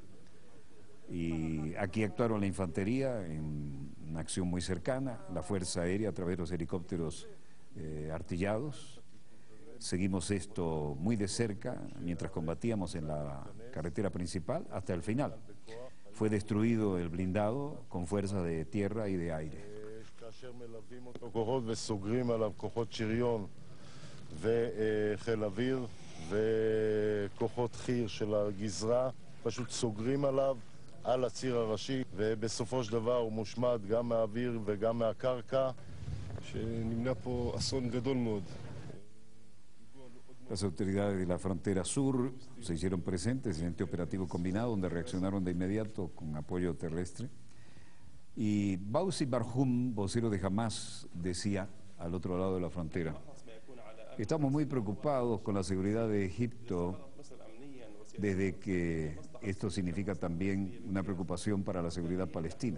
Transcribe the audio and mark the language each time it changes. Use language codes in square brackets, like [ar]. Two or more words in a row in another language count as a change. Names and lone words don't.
[es] Y aquí actuaron la infantería en una acción muy cercana, la Fuerza Aérea a través de los helicópteros artillados. Seguimos esto muy de cerca mientras combatíamos en la carretera principal hasta el final. Fue destruido el blindado con fuerzas de tierra y de aire. [he] על הציר הראשי, ובסופו של דבר הוא מושמד גם מהאוויר וגם מהקרקע, שנמנע פה אסון גדול מאוד. [es] Las autoridades de la frontera sur se hicieron presentes en este operativo combinado, donde reaccionaron de inmediato con apoyo terrestre. Y Bausi Barhum, vocero de Hamas, decía al otro lado de la frontera: estamos muy preocupados con la seguridad de Egipto, desde que esto significa también una preocupación para la seguridad palestina.